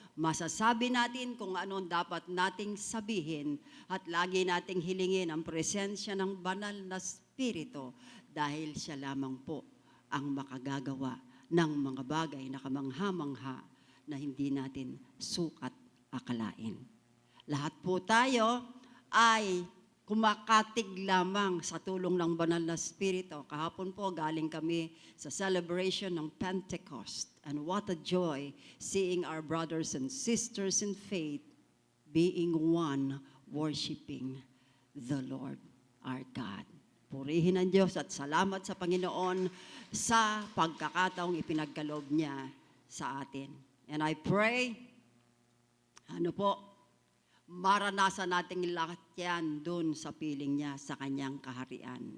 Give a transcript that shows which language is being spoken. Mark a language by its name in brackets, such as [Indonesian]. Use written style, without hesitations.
[Filipino] Masasabi natin kung ano dapat nating sabihin at lagi nating hilingin ang presensya ng banal na Espiritu dahil siya lamang po ang makagagawa ng mga bagay na kamangha-mangha na hindi natin sukat akalain. Lahat po tayo ay kumakatig lamang sa tulong ng banal na Espiritu. Kahapon po galing kami sa celebration ng Pentecost. [English] And what a joy seeing our brothers and sisters in faith being one, worshiping the Lord our God. [Filipino] Purihin ang Diyos at salamat sa Panginoon sa pagkakataong ipinagkaloob niya sa atin. [English] And I pray, [Filipino] maranasan nating lahat yan dun sa piling niya sa kanyang kaharian.